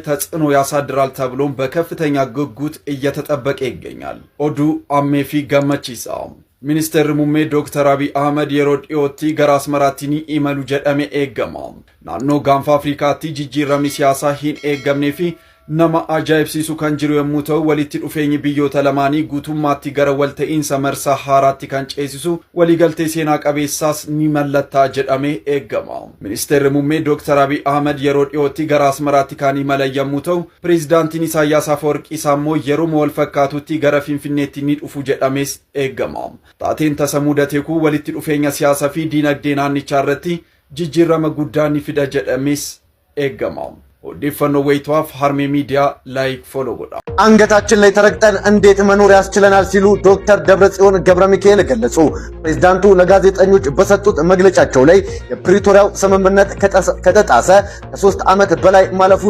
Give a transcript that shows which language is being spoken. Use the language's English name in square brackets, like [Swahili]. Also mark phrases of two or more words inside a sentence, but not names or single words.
[Amharic] ተጽዕኖ ያሳድራል ተብሎም በከፍተኛ ጉጉት እየተጠበቀ ይገኛል። [Oromo] ኦዱ አሜፊ ገመቺሳ ሚኒስትር ሙሜ ዶክተር አብይ አህመድ የሮዲዮቲ ገራ አስመራቲኒ ኢመሉ ጀደሜ ኤገማ ናኖ ጋንፋ አፍሪካቲ ጂጂረሚ ሲያሳ ሂን ኤገምኔፊ nama ajaa'ibsiisu kan jiru yommuu ta'u, walitti dhufeenyi biyyoota lamaanii guutummaatti gara walta'iinsa marsaa haaraatti kan ceesisu waliigaltee seenaa qabeessaas ni mallatta'a jedhamee eegama. Ministeerri muummee Dr. Abiy Ahmed yeroo dhiyootti gara Asmaraatti kan imalan yommuu ta'u, pireezidaantiin Isaayyaas Afeworqii immoo yeroo wal fakkaatutti gara Finfinneetti ni dhufu jedhamees eegama. Taateen tasa mudatee kun walitti dhufeenya siyaasaa fi diinagdee naannichaa irratti jijjiirama guddaa ni fida jedhamees eegama. ወዲፈኖ ወይቷፍ ሃርሜ ሚዲያ [English] like follow [Oromo] ጎዳ [Amharic] አንገታችን ላይ ተረግጠን እንዴት መኖር ያስችለናል ሲሉ ዶክተር ደብረጽዮን ገብረሚካኤል ገለጹ። ፕሬዝዳንቱ ለጋዜጠኞች በሰጡት መግለጫቸው ላይ የፕሪቶሪያው ስምምነት ከተጣሰ ከ3 ዓመት በላይ ማለፉን